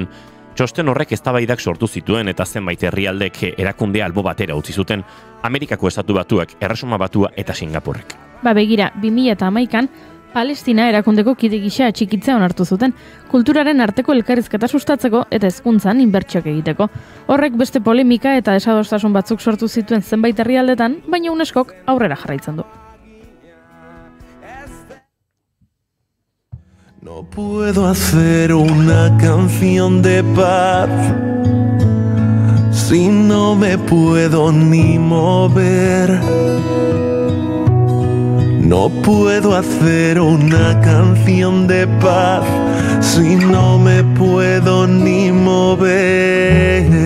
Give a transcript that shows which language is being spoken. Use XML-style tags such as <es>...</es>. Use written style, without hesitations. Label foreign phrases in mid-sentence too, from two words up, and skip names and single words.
<eu>Txosten horrek eztabaidak sortu zituen eta zenbait herrialdek erakundea albo batera utzi zuten, Amerikako Estatu Batuak, Erresuma Batua eta Singapurrek. Begira, 2011an Palestina erakundeko kide gisa atxikitzea onartu zuten, kulturaren arteko elkarrizketa sustatzeko eta hezkuntzan inbertsioak egiteko. Horrek beste polemika eta desadostasun batzuk sortu zituen zenbait herrialdetan, baina UNESCOk aurrera jarraitzen du.</eu> <es>No puedo hacer una canción de paz si no me puedo ni mover. No puedo hacer una canción de paz si no me puedo ni mover.</es>